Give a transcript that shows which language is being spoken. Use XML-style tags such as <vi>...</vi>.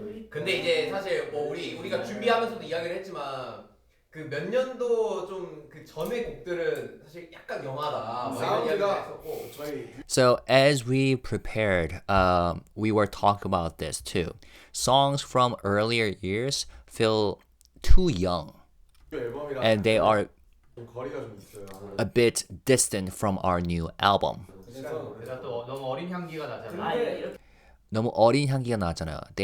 <ko>근데 이제 사실 뭐 우리가 준비하면서도 이야기를 했지만 그 몇 년도 좀 그 전의 곡들은 사실 약간 영하다. 뭐 이런 이야기를 했었고.</ko> <en>So as we prepared, we were talking about this too. Songs from earlier years feel too young, and they are</en> <ko>거리가 좀 있어요.</ko> <en>a bit distant from our new album.</en> <ko>내가 또 너무 어린 향기가 나잖아. 아 이렇게 너무 어린 향기가 나잖아요.</ko>